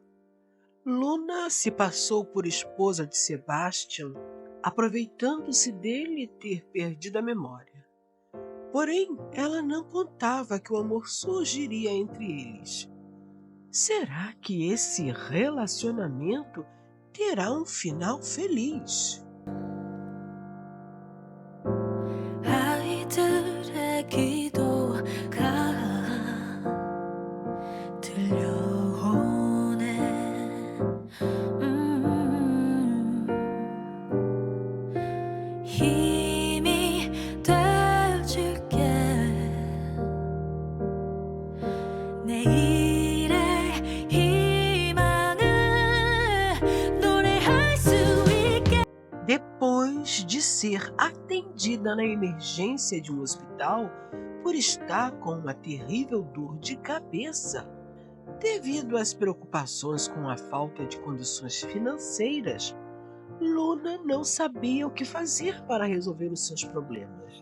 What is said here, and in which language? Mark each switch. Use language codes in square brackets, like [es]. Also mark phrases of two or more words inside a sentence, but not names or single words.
[pt] Luna se passou por esposa de Sebastian, aproveitando-se dele ter perdido a memória. Porém, ela não contava que o amor surgiria entre eles. Será que esse relacionamento terá um final feliz? [ko] 아이들의 기도가 들려오네. 힘이 되어줄게. 내일의 희망을 노래할 수 있게. [pt] Depois de ser atendida na emergência de um hospital por estar com uma terrível dor de cabeça, devido às preocupações com a falta de condições financeiras, Luna não sabia o que fazer para resolver os seus problemas.